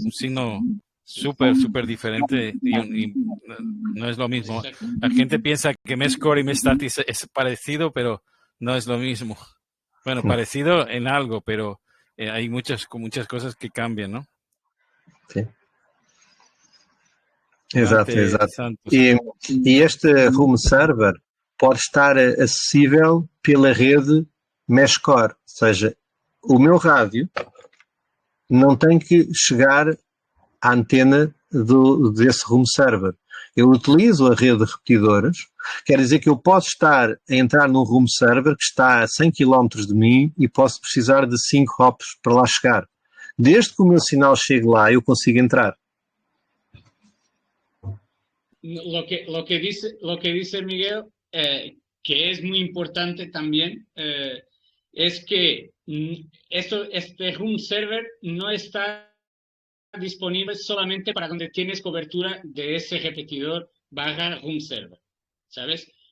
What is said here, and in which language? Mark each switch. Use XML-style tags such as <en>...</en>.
<es>Un signo súper diferente y no es lo mismo. Exacto. La gente piensa que Meshcore y Mestasti es parecido, pero no es lo mismo. Bueno, parecido en algo, pero hay muchas cosas que cambian, ¿no?</es> <pt>Sim. Exato. Santos. E este room server pode estar acessível pela rede Meshcore, ou seja, o meu rádio não tem que chegar à antena desse room server. Eu utilizo a rede de repetidores, quer dizer que eu posso estar a entrar num room server que está a 100 km de mim e posso precisar de 5 hops para lá chegar. Desde que o meu sinal chegue lá, eu consigo entrar.</pt> <es>Lo que dice Miguel, que es muy importante también, es que este room server no está disponible solamente para donde tienes cobertura de ese repetidor / room server, ¿sabes?</es>